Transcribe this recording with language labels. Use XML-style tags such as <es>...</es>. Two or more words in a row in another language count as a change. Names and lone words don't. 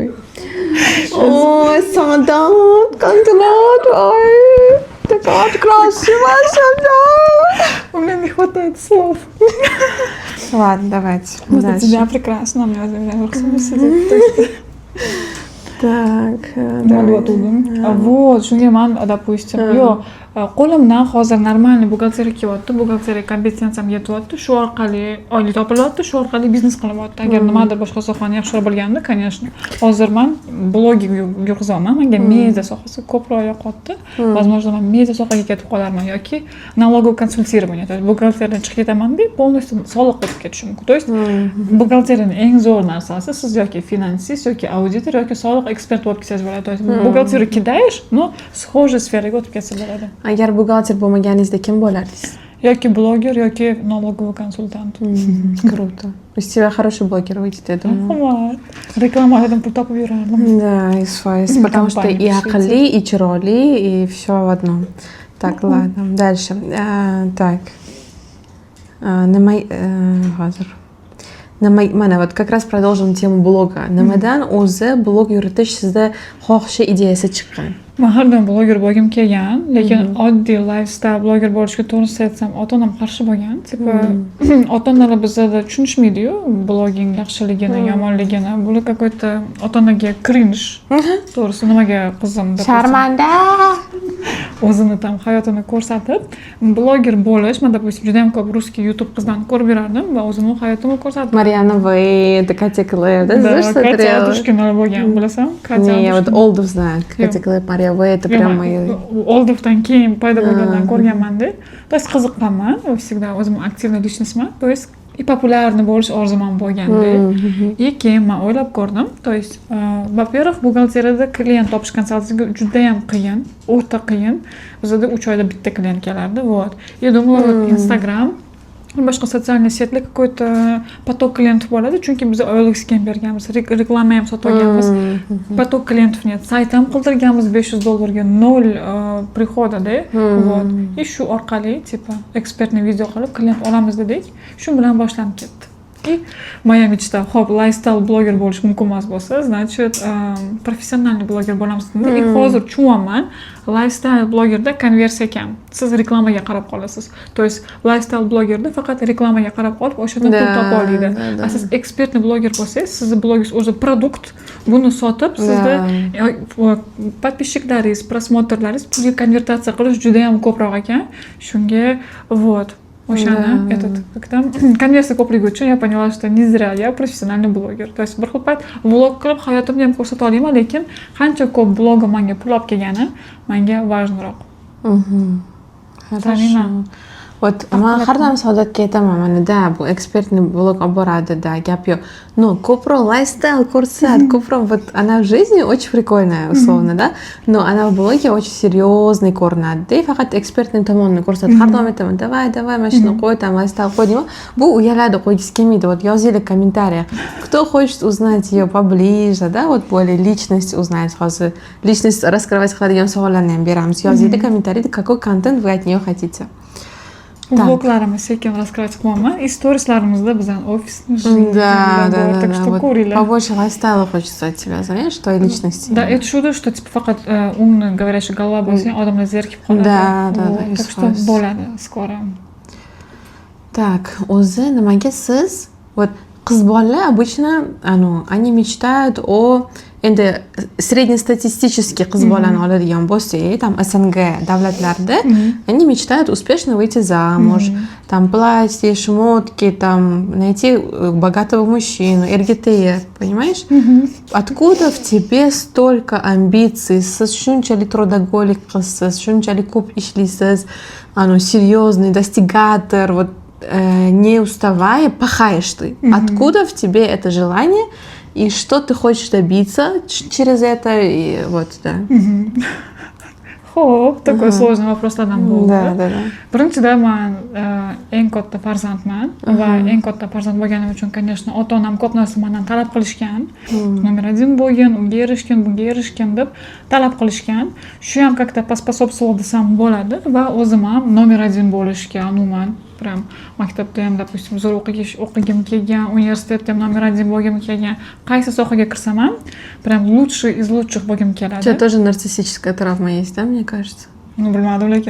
<ru>Ой, Сандат, Канталат, ой, такая красивая Сандат. У меня не хватает слов. Ладно, давайте Вот у дальше. тебя прекрасно, у меня за сидит. Так, Вот, вот,</ru> <uz>shunga men, допустим, yo'q, qo'limdan hozir normal buxgalteriya kelyapti, buxgalteriya kompetensiyam yetyapti, shu orqali oylik topilyapti, shu orqali biznes qilyapti. Agar nimadir boshqa sohani yaxshiroq bilganimda, конечно, hozir men bloging yurgizaman, menga media sohasi ko'proq yoqyapti. Возможно, men media sohaga ketib qolarman yoki</uz> <ru>налоговое консультирование, то есть</ru> <uz>buxgalteriyadan chiqib ketaman deb полностью soliq o'tib ketishi mumkin.</uz> <ru>То есть</ru> <uz>buxgalteriyaning eng zo'r narsasi siz yoki finansist yoki auditor yoki soliq ekspert bo'lib ketsangiz bo'ladi.</uz> <ru>То есть</ru> <uz>buxgalteriya kidayish,</uz> <ru>но схожий</ru> <uz>sferaga o'tib ketsa bo'ladi. Agar buxgalter bo'lmaganingizda kim bo'lardingiz? yoki bloger yoki налоговый konsultant.</uz> <ru>Круто. Из тебя хороший блогер выйдет, я думаю.</ru> <uz>Rahmat. Reklamalardan pul topib yurardim.</uz> <ru>Да, из файс. Потому что и aqlli, и chiroyli, и все в одном. Так, ладно. Дальше. Так.</ru> <uz>Hozir.</uz> <ru>Mana вот как раз продолжим тему bloga.</ru> <uz>Nimadan o'zi blog yuritish sizda xohishi ideyasi chiqqan? Men har doim bloger bo'lgim kelgan, lekin oddiy lifestyle bloger bo'lishga to'g'risini aytsam, ota-onam qarshi bo'lgan. Tipa ota-onalar bizda tushunishmaydi-yu, blogging yaxshiligini, yomonligini. Bu какой-то ota-onaga cringe. To'g'risi nimaga qizim deb. Sharmanda. O'zini tam hayotini ko'rsatib, bloger bo'lish, men допустим juda ham ko'p russkiy YouTube qizlarni ko'rib yurardim va o'zimning hayotimni ko'rsatdim. Mariana Way,</uz> <ru>Katya Клэп, да, знаешь, что это?</ru> <uz>Katya Adushkina bo'lgan, bilasan? Katya</uz> <ru>Не, я вот Олдов знаю. Katya Клэп, Mariya Way, это прям мои...</ru> <uz>Oldovdan keyin paydo bo'lgandan ko'rganman-da.</uz> <ru>То есть</ru> <uz>qiziqqanman, всегда o'zim aktivniy lичностьman.</uz> <ru>То есть и популярный</ru> <uz>bo'lish orzum ham bo'lganda. И keyin men o'ylab ko'rdim.</uz> <ru>То есть, во-первых,</ru> <uz>buxgalteriyada klient topish konsultatsiyaga juda ham qiyin, o'ta qiyin. Bizda 3 oyda bitta klient kelardi,</uz> <ru>вот. Я думала,</ru> <uz>Instagram boshqa sotsiальный setlar</uz> <ru>какой-то поток klientов</ru> <uz>bo'ladi, chunki biz OLX ga berganmiz, reklama ham sotganmiz.</uz> <ru>Поток klientов нет.</ru> <uz>Sayt ham qildirganmiz $500 0 прихода-da. Вот. И shu orqali tipa ekspertni video qilib klient olamiz dedik. Shu bilan boshlanib ketdi.</uz> <ru>И моя мечта,</ru> <uz>xo'p, lifestyle bloger bo'lish mumkin emas bo'lsa, значит, professional bloger bo'lamiz. И hozir tushunyapman, lifestyle blogerda konversiya kam. Siz reklamaga qarab qolasiz. То есть, lifestyle blogerda faqat reklamaga qarab qolib, o'shadan pul topa oladi. Siz ekspertni bloger bo'lsangiz, sizni blogingiz o'zi produkt, buni sotib, sizda подписчиklaringiz, просмотрlaringiz pulga konvertatsiya qilish juda ham ko'proq ekan.</uz> <ru>Shunga, вот.</ru> <uz>O'shani konversiya ko'pligi uchun</uz> <ru>я поняла, что не зря я профессиональный блогер. То есть</ru> <uz>bir xil payt vlog qilib hayotimni ham ko'rsata olaman, lekin qancha ko'p blogim menga pul olib kelgani menga важныйroq.</uz> <ru>Хорошо.</ru> <uz>Вот men har doim Saodatga aytaman, mana da bu ekspertni blog olib boradi, da gap yo'q.</uz> <ru>Но</ru> <uz>ko'proq lifestyle ko'rsat, ko'proq</uz> <ru>вот она в жизни очень прикольная, условно, да? Но она в блоге очень серьезный ko'rinadi.</ru> <uz>И faqat ekspertning tomonini ko'rsatadi. Har doim aytaman, давай, mana shuni qo'y, там lifestyle qo'y deyman. Bu uyaladi, qo'ygisi kelmaydi.</uz> <ru>Вот yozinglar комментариях. Кто хочет узнать ее поближе, да, вот более личность узнать, hozir личность раскрывать</ru> <uz>qiladigan savollarni ham beramiz.</uz> <ru>Yozinglar комментарийda какой контент вы от нее хотите.</ru> <uz>Vloglarimiz sekin раскрывать qilyapman. И storieslarimizda bizning ofisni</uz> <ru>Да. Так что Вот</ru> <uz>ko'ringlar.</uz> <ru>побольше лайфстайла хочется от тебя, знаешь, той личности. Да, это</ru> <uz>shuda,</uz> <ru>что типа</ru> <uz>faqat umni</uz> <ru>говорящий голова</ru> <uz>bo'lsa, odamlar zerikib qoladi.</uz> <ru>Да. Так что bo'ladi skoro.</ru> <uz>Так, o'zi nimaga siz вот qiz bolalar</uz> <ru>обычно они мечтают о</ru> <uz>endi среднестатистический qiz bolani oladigan bo'lsak,</uz> <ru>там СНГ davlatlarda они мечтают успешно выйти замуж, там платье, шмотки, там найти богатого мужчину, РГТЕ, понимаешь? Откуда в тебе столько амбиций?</ru> <uz>Siz shunchalik трудоголик qizsiz, shunchalik ko'p ishlaysiz,</uz> <ru>серьезный достигатор, вот не уставая, пахаешь ты. Откуда в тебе это желание? И что ты хочешь добиться через это? И вот, да.</ru> <uz>Xo'p,</uz> <ru>такой сложный</ru> <uz>воплoslardan bo'ldi.</uz> <ru>Да.</ru> <uz>Birinchidan men eng katta farzandman va eng katta farzand bo'lganim uchun, конечно, ota-onam ko'p narsa mendan talab qilishgan.</uz> <ru>Номер 1</ru> <uz>bo'lgin, unga erishgin, bunga erishgin deb talab qilishgan. Shu ham</uz> <ru>как-то поспособствовал</ru> <uz>desam bo'ladi va o'zim ham</uz> <ru>номер 1</ru> <uz>bo'lishga umuman прям maktabda ham, допустим, zo'r o'qigim kelgan, universitetda ham</uz> <ru>номер 1</ru> <uz>bo'lgim kelgan. Qaysi sohaga kirsam ham</uz> <ru>прям лучший из лучших</ru> <uz>bo'lgim keladi.</uz> <ru>У тебя тоже нарциссическая травма есть, да, мне кажется? Ну,</ru> <uz>bilmadim, lekin</uz>